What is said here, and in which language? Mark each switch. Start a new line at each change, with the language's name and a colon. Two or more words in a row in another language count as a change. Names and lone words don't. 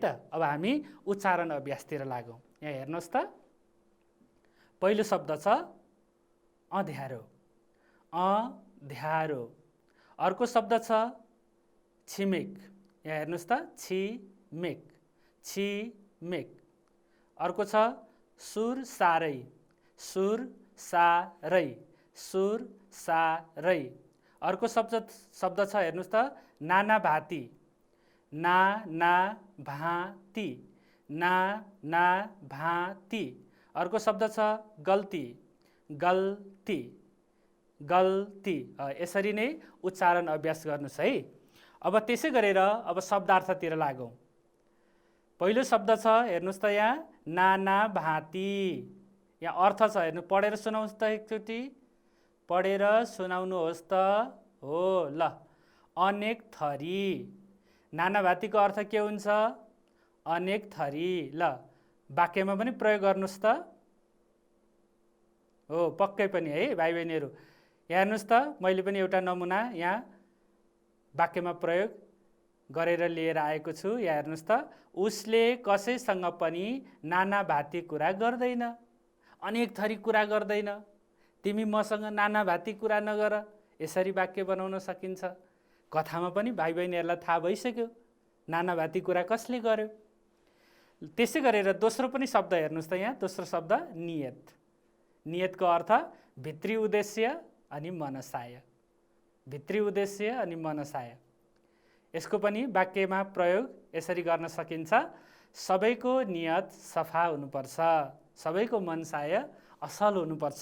Nepali: अब हामी उच्चारण अभ्यासतिर लागौँ। यहाँ हेर्नुहोस् त, पहिलो शब्द छ अँध्यारो, अँध्यारो। अर्को शब्द छ छिमेक, यहाँ हेर्नुहोस् त, छिमेक, छिमेक। अर्को छ सुर सारै, सुर सारै, सुर सारै। अर्को शब्द छ हेर्नुहोस् त नाना भाती, ना भाती, ना भाती। अर्को शब्द छ गल्ती, गल्ती, गल्ती। यसरी नै उच्चारण अभ्यास गर्नुहोस् है। अब त्यसै गरेर अब शब्दार्थतिर लागौँ। पहिलो शब्द छ हेर्नुहोस् त यहाँ नाना भाती। यहाँ अर्थ छ हेर्नु, पढेर सुनाउनुहोस् त एकचोटि, पढेर सुनाउनुहोस् त। हो ल, अनेक थरी। नाना भातीको अर्थ के हुन्छ? अनेक थरी। ल वाक्यमा पनि प्रयोग गर्नुहोस् त। हो पक्कै पनि है भाइ बहिनीहरू। यहाँ हेर्नुहोस् त, मैले पनि एउटा नमुना यहाँ वाक्यमा प्रयोग गरेर लिएर आएको छु। यहाँ हेर्नुहोस् त, उसले कसैसँग पनि नाना भाती कुरा गर्दैन, अनेक थरी कुरा गर्दैन। तिमी मसँग नाना भाती कुरा नगर। यसरी वाक्य बनाउन सकिन्छ। कथामा पनि भाइ बहिनीहरूलाई थाहा भइसक्यो नाना भाती कुरा कसले गर्यो। त्यसै गरेर दोस्रो पनि शब्द हेर्नुहोस् त, यहाँ दोस्रो शब्द नियत। नियतको अर्थ भित्री उद्देश्य अनि मनसाय, भित्री उद्देश्य अनि मनसाय। यसको पनि वाक्यमा प्रयोग यसरी गर्न सकिन्छ, सबैको नियत सफा हुनुपर्छ, सबैको मनसाय असल हुनुपर्छ।